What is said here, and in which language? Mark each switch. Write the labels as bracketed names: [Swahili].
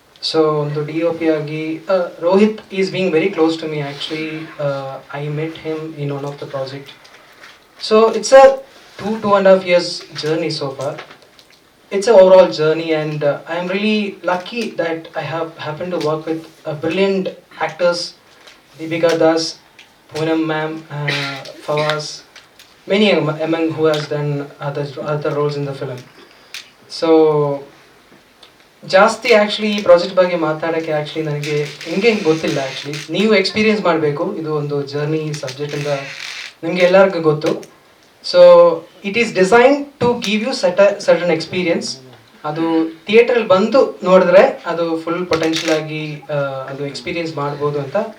[English] so [Kannada] ಒಂದು DOP ಆಗಿ [English] Rohit is being very close to me. Actually I met him in one of the project. So it's a 2.5 years journey so far. It's an overall journey, and I'm really lucky that I have happened to work with brilliant actors, Deepika Das, Poonam ma'am, Fawaz, many among who has done other roles in the film. So [Kannada] ಜಾಸ್ತಿ actually ಈ project ಬಗ್ಗೆ ಮಾತಾಡೋಕ್ಕೆ actually ನನಗೆ ಹಿಂಗೆ ಗೊತ್ತಿಲ್ಲ actually. ನೀವು experience ಮಾಡಬೇಕು, ಇದು ಒಂದು ಜರ್ನಿ ಸಬ್ಜೆಕ್ಟ್ ಅಂತ ನಿಮಗೆ ಎಲ್ಲರಿಗೂ ಗೊತ್ತು. [English] So it is design to give you certain experience. [Kannada] ಅದು ಥಿಯೇಟ್ರಲ್ಲಿ ಬಂದು ನೋಡಿದ್ರೆ ಅದು ಫುಲ್ ಪೊಟೆನ್ಷಿಯಲ್ ಆಗಿ ಅದು ಎಕ್ಸ್ಪೀರಿಯನ್ಸ್ ಮಾಡ್ಬೋದು ಅಂತ.